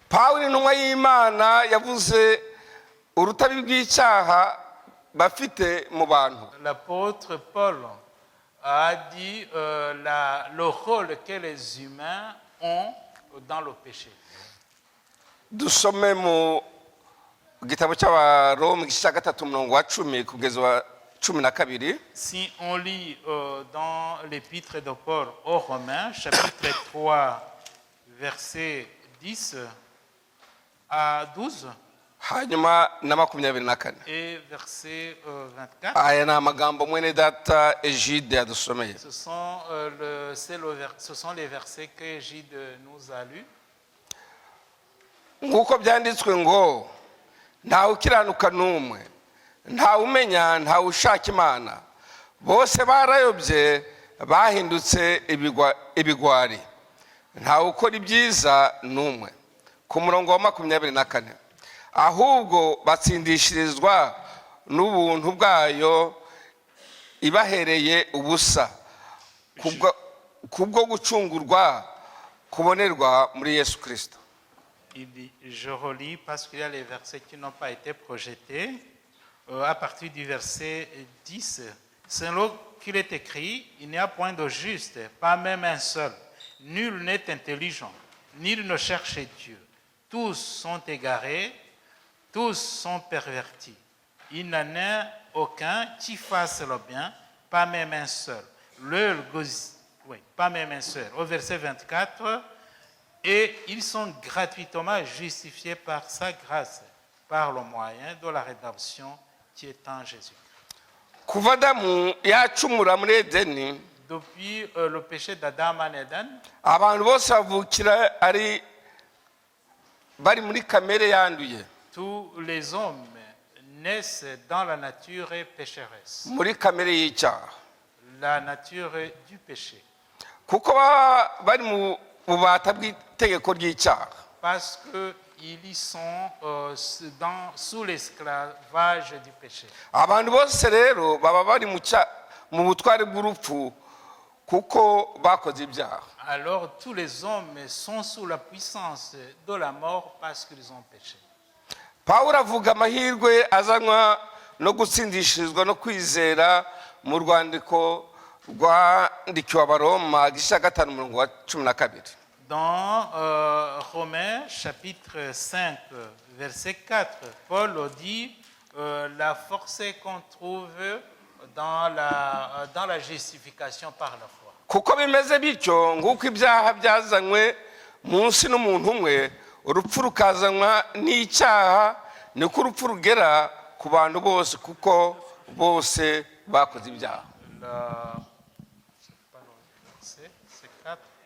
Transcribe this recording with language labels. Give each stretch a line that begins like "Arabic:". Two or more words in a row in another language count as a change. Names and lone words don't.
Kinyarwanda: Pawulo intumwa y'Imana yavuze urutabi rw'icyaha bafite mu bantu.
French: L'apôtre Paul a dit le rôle que les humains ont dans le péché.
Kinyarwanda: Dusome mu gitabo cy'Abaroma igice cya 3:10 kugeza wa 12.
French: Si on lit dans l'épître de Paul aux Romains, chapitre 3, versets 10 à 12
Kinyarwanda: hanyuma na 24.
French: et verset 24,
Kinyarwanda: Aya ni amagambo mwene data Egide yadusomeye.
French: ce sont les versets que Gide nous a lus.
Kinyarwanda: Nk'uko byanditswe ngo ntawe ukiranuka n'umwe, ntawe umenya, ntawe ushaka Imana, bose barayobye bahindutse ibigwari, ntawe ukora ibyiza n'umwe. Ku murongo wa 24, ahubwo batsindishirizwa n'ubuntu bwayo ibahereye ubusa kubwo gucungurwa kubonerwa muri Yesu Kristo.
French: Il dit, je relis parce qu'il y a les versets qui n'ont pas été projetés. À partir du verset 10, selon qu'il est écrit, il n'y a point de juste, pas même un seul. Nul n'est intelligent, nul ne cherche Dieu. Tous sont égarés, tous sont pervertis. Il n'en a aucun qui fasse le bien, pas même un seul. Pas même un seul. Au verset 24, et ils sont gratuitement justifiés par sa grâce, par le moyen de la rédemption qui est en Jésus.
Kinyarwanda: Kuva Adamu yacumura muri Edeni,
French: Depuis le péché d'Adam en Éden,
Kinyarwanda: abantu bose bavukira bari muri kamere yanduye,
French: tous les hommes naissent dans la nature pécheresse,
Kinyarwanda: muri kamere y'icyaha,
French: la nature du péché,
Kinyarwanda: kuko bari mu bubata bw'itegeko ry'icyaha.
French: parce qu'ils sont sous l'esclavage du péché.
Kinyarwanda: Abantu bose rero baba bari mu butware bw'urupfu kuko bakoze ibyaha.
French: Alors tous les hommes sont sous la puissance de la mort parce qu'ils ont péché.
Kinyarwanda: Pawulo avuga amahirwe azanwa no gutsindishirizwa no kwizera mu rwandiko rwandikiwe abaroma igice cya gatanu umurongo wa 12.
French: Dans Romains chapitre 5, verset 4, Paul dit la force qu'on trouve dans la justification par la foi.
Kinyarwanda: kuko bimeze bityo nguko ibyaha byazanywe munsi n'umuntu umwe, urupfu rukazanwa n'icyaha, niko urupfu rugera ku bantu bose kuko bose bakoze ibyaha.
French: C'est 4.